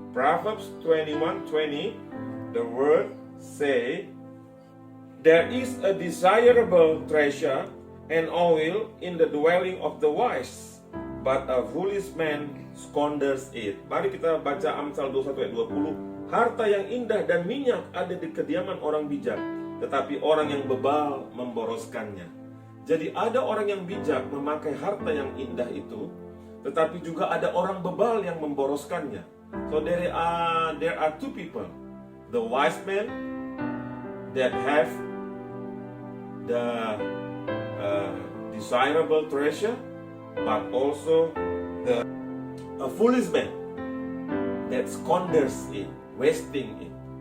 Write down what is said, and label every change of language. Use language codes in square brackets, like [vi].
[en] Proverbs 21:20. The word say, there is a desirable treasure and oil in the dwelling of the wise, but a foolish man squanders it. [id] Mari kita baca Amsal 21 ayat 20. Harta yang indah dan minyak ada di kediaman orang bijak, tetapi orang yang bebal memboroskannya. Jadi ada orang yang bijak memakai harta yang indah itu, tetapi juga ada orang bebal yang memboroskannya. [en] So there are two people. The wise man that have the desirable treasure, but also a foolish man that squanders it, wasting it.